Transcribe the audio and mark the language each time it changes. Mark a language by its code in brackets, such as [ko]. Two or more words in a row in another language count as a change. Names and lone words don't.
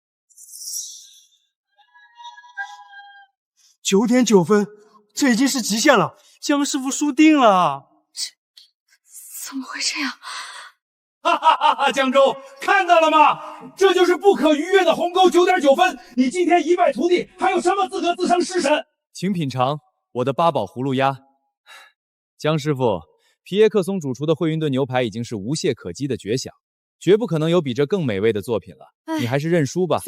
[zh] ！9.9 分，這已經是極限了。江師傅輸定了。怎麼會這樣？哈哈哈哈！江州看到了嗎？這就是不可逾越的鴻溝，9.9分。你今天一敗塗地，還有什麼資格自稱食神？請品嘗我的八寶葫蘆鴨。江師傅，皮耶克松主廚的惠靈頓牛排已經是無懈可擊的絕響，絕不可能有比這更美味的作品了。你還是認輸吧，